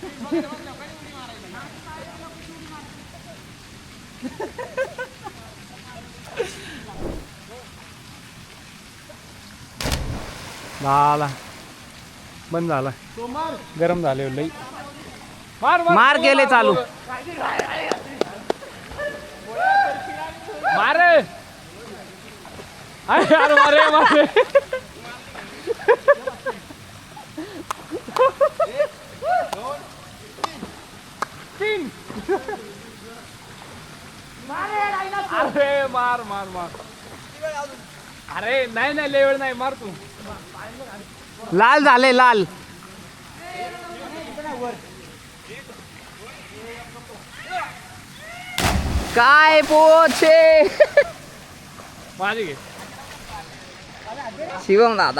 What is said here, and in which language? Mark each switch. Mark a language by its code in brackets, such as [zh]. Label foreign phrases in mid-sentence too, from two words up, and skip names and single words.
[mr] झाला बंद झाला. गरम झाले लई. मार गेले चालू. मार अरे मारे मारे. तीन. अरे मार मार मार. अरे नाही नाही लय वेळ नाही मार तू. लाल झाले लाल. काय पोछे. माझी घे. शिवम दादा